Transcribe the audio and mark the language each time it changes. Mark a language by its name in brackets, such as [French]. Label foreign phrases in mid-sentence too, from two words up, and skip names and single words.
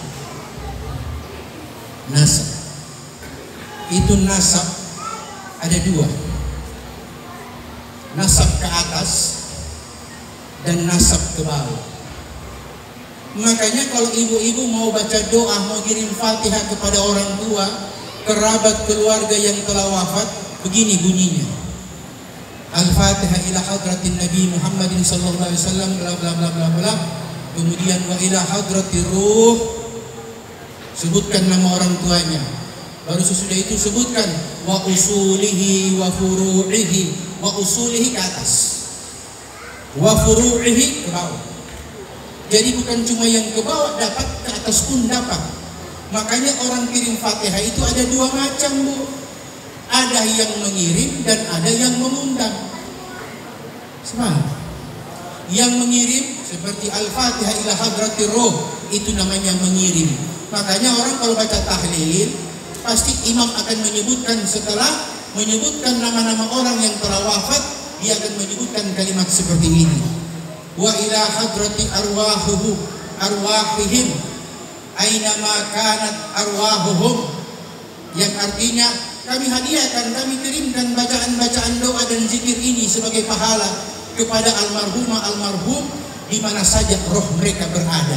[Indonesian] Nasab itu nasab ada 2, nasab ke atas dan nasab ke bawah. Makanya kalau ibu-ibu mau baca doa, mau kirim Fatihah kepada orang tua, kerabat, keluarga yang telah wafat, begini bunyinya: [Arabic] الفاتحة إلى حضرة النبي محمد صلى الله عليه وسلم [Indonesian] bla bla bla bla bla. Kemudian [Arabic] وإلى حضرة الروح, [Indonesian] sebutkan nama orang tuanya. Baru sesudah itu sebutkan [Arabic] وأصوله وفروعه. وأصوله [Indonesian] ke atas, [Arabic] وفروعه [Indonesian] ke bawah. Jadi bukan cuma yang ke bawah dapat, ke atas pun dapat. Makanya orang kirim Fatihah itu ada 2 macam, Bu. Ada yang mengirim dan ada yang mengundang. Semangat. Yang mengirim seperti [Arabic] الفاتحة إلى حضرة الروح, [Indonesian] itu namanya mengirim. Makanya orang kalau baca tahlil, pasti imam akan menyebutkan, setelah menyebutkan nama-nama orang yang telah wafat, dia akan menyebutkan kalimat seperti ini: [Arabic] وإلى حضرة أرواحهم أينما كانت أرواحهم [Indonesian] yang artinya kami hadiahkan, kami kirimkan bacaan-bacaan doa dan zikir ini sebagai pahala kepada almarhum di mana saja roh mereka berada.